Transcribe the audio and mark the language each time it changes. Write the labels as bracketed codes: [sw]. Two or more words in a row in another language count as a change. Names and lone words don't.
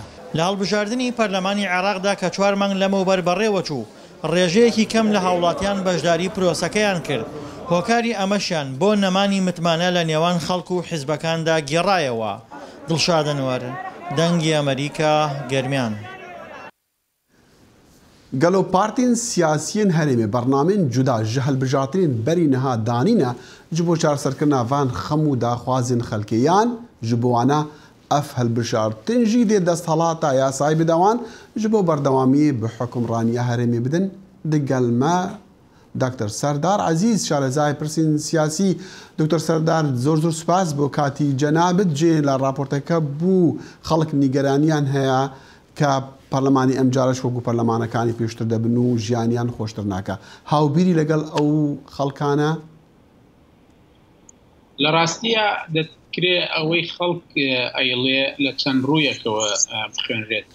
[ckb] لە هەڵبژاردننی پەرلەمانی عێراقدا کە 4 مانگ لەمەوبەر بەڕێوە چوو ڕێژەیەکی کەم لە هاوڵاتیان بەشداری پرۆسەکەیان کرد هۆکاری ئەمەشیان بۆ نەمانی متمانە لە نێوان خەڵک و حیزبەکاندا گێڕایەوە. دڵشادنوەر دەنگی ئەمریکا گەرمیان. [ku] گەلۆ پارتین سیاسیین هەرێمێ بەرنامێن جودا ji hilbijartinên berî niha danîne ji bo çarserkirina van xem û daxwazên xelkêyan ji bo wana ev hilbijartin jî dê desthelata yasayî bidewan ji bo berdewamiyê bi hukmraniya herêmê bidin digel me Dr. Serdar Ezîz şarezayê pirsên siyasî. [ckb] Dr. Serdar zor zor spas bo katî cenabit cê li raporteke bû xelk nîgeraniyan heye کە پەرلەمانی ئەم جارەش وەکو پەرلەمانەکانی پێشتر دەبن و ژیانیان خۆشتر ناکە هاوبیری لەگەڵ ئەو خەڵکانە لە ڕاستیە دەکرێت ئەوەی خەڵک ئەیڵێ لە چەند ڕوویەکەوە بخوێنرێتەوە.